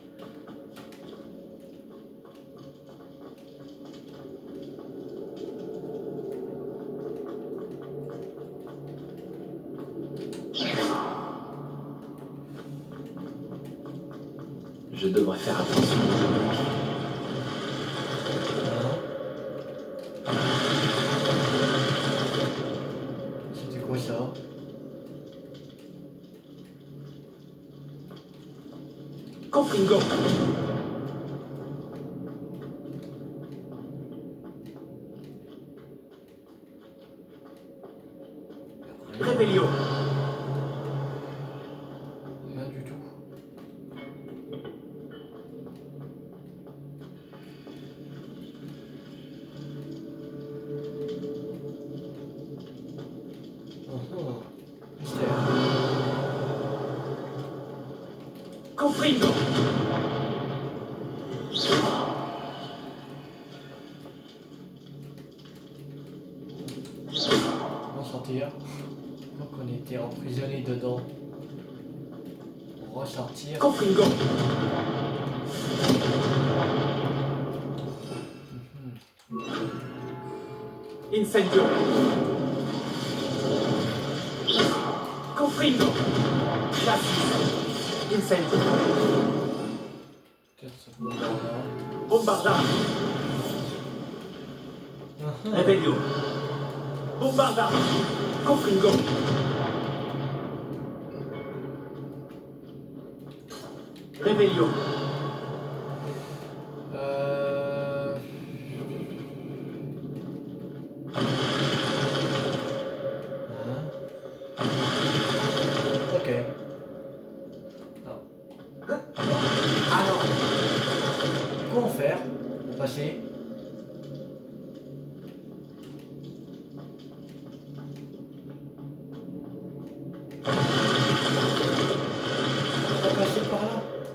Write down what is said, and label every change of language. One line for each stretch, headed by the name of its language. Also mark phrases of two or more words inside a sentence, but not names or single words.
French: Je devrais faire attention. C'était quoi ça? Confringo. Revelio. Rien du tout. Mystère. Confringo. Comment sortir? Je crois qu'on était emprisonné dedans. Ressortir. Confringo. Incendio. Confringo. Cassius. Incendio. Peut-être ce bombarda. Bombarda. Revelio. Bombarda. Confringo. Revelio. Ok. Non. Alors. Comment faire pour passer? On va passer par là.